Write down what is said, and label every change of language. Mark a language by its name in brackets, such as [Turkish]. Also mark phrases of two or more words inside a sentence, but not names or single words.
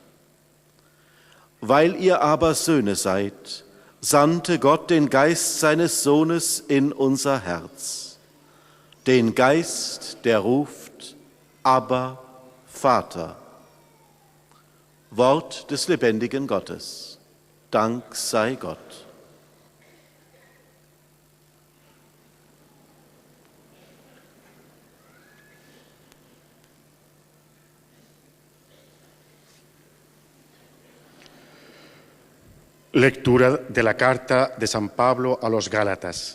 [German] Weil ihr aber Söhne seid, sandte Gott den Geist seines Sohnes in unser Herz, den Geist, der ruft, Abba, Vater. Wort des lebendigen Gottes. Dank sei Gott. [Spanish] Lectura de la carta de San Pablo a los Gálatas.